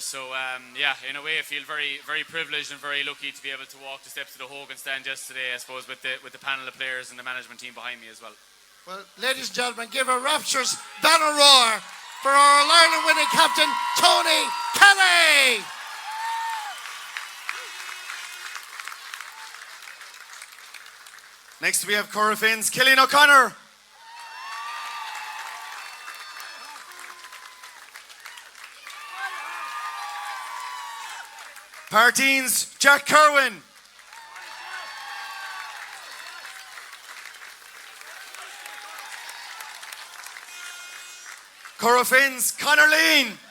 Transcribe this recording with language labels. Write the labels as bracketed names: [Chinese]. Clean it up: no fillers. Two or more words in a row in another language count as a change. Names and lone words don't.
[English] So yeah, in a way I feel very, very privileged and very lucky to be able to walk the steps of the Hogan stand yesterday, I suppose, with the panel of players and the management team behind me as well. Well, ladies and gentlemen, give a rapturous banner roar for our All-Ireland winning captain, Tony Kelly! Next we have Corrifin's Cillian O'Connor. Parteen's Jack Kerwin. Corrifin's Conor Lean.